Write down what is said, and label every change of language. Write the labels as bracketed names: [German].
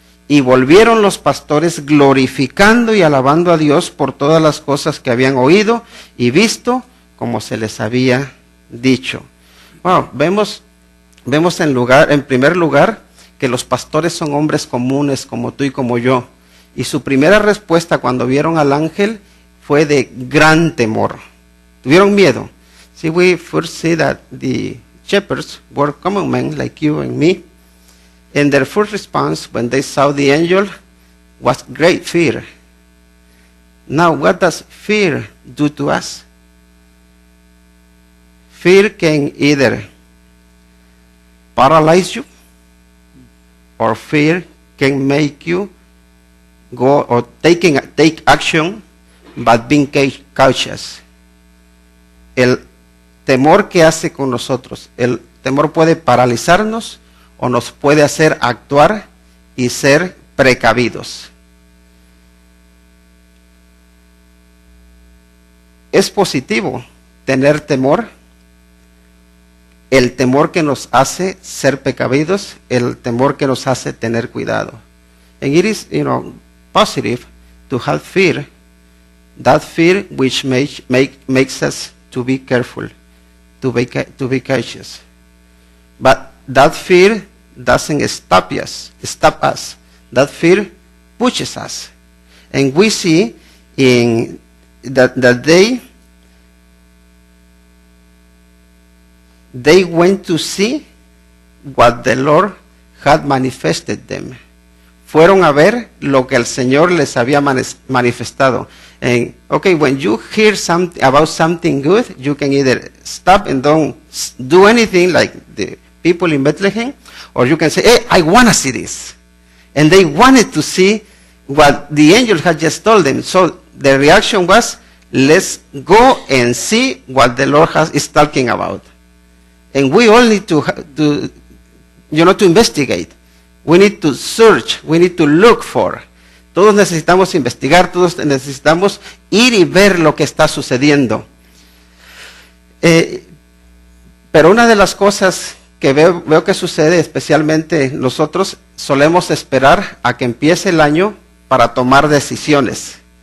[Spanish] Y volvieron los pastores glorificando y alabando a Dios por todas las cosas que habían oído y visto, como se les había dicho. Wow, vemos en primer lugar que los pastores son hombres comunes como tú y como yo. Y su primera respuesta cuando vieron al ángel fue de gran temor. Tuvieron miedo. [English] See, we first see that the shepherds were common men like you and me. And their first response when they saw the angel was great fear. Now, what does fear do to us? Fear can either paralyze you, or fear can make you go or take action, but being cautious. [Spanish] El temor que hace con nosotros, el temor puede paralizarnos o nos puede hacer actuar y ser precavidos. Es positivo tener temor, el temor que nos hace ser precavidos, el temor que nos hace tener cuidado. [English] And it is, positive to have fear, that fear which makes us to be careful, to be cautious. But that fear doesn't stop us. That fear pushes us. And we see in that they went to see what the Lord had manifested them. [Spanish] Fueron a ver lo que el Señor les había manifestado. [English] And when you hear about something good, you can either stop and don't do anything like the people in Bethlehem, or you can say, hey, I want to see this. And they wanted to see what the angel had just told them. So the reaction was, let's go and see what the Lord is talking about. And we all need to investigate. We need to search. We need to look for. [Spanish] Todos necesitamos investigar, todos necesitamos ir y ver lo que está sucediendo. Pero una de las cosas que veo que sucede, especialmente nosotros, solemos esperar a que empiece el año para tomar decisiones.